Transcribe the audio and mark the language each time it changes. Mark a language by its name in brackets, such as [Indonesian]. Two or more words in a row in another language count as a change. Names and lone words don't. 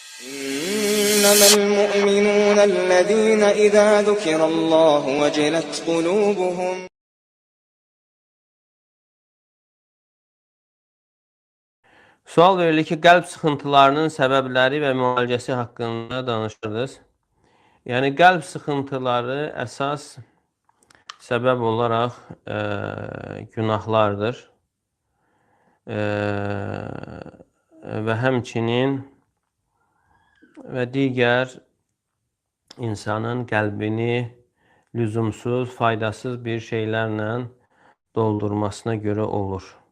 [Arabic] إنما المؤمنون الذين إذا ذكر الله وجلت قلوبهم. [Azerbaijani] Sual verilir ki, qəlb sıxıntılarının səbəbləri və müalicəsi haqqında danışırdınız. Yəni, qəlb sıxıntıları əsas səbəb olaraq günahlardır və həmçinin və digər insanın qəlbini lüzumsuz, faydasız bir şeylərlə doldurmasına görə olur.